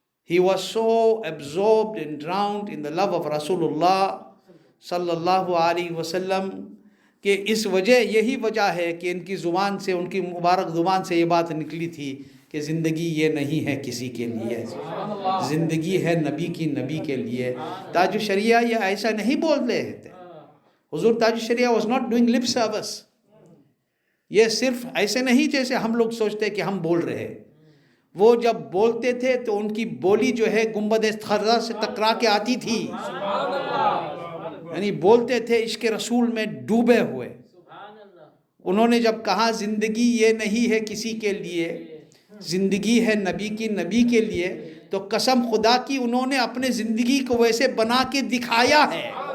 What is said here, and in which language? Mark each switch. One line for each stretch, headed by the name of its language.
English: He was so absorbed and drowned in the love of Rasulullah
Urdu: صلی اللہ علیہ وسلم کہ اس وجہ یہی وجہ ہے کہ ان کی زبان سے, ان کی مبارک زبان سے یہ بات نکلی تھی کہ زندگی یہ نہیں ہے کسی کے لیے, زندگی ہے نبی کی, نبی کے لیے. تاج الشریعہ یہ ایسا نہیں بول رہے تھے.
English: حضور تاج الشریعہ was not doing lip service.
Urdu: یہ صرف ایسے نہیں جیسے ہم لوگ سوچتے کہ ہم بول رہے. وہ جب بولتے تھے تو ان کی بولی جو ہے گنبد خضرا سے ٹکرا کے آتی تھی, یعنی بولتے تھے عشق رسول میں ڈوبے ہوئے. انہوں نے جب کہا زندگی یہ نہیں ہے کسی کے لیے, زندگی ہے نبی کی, نبی کے لیے, تو قسم خدا کی انہوں نے اپنے زندگی کو ویسے بنا کے دکھایا ہے.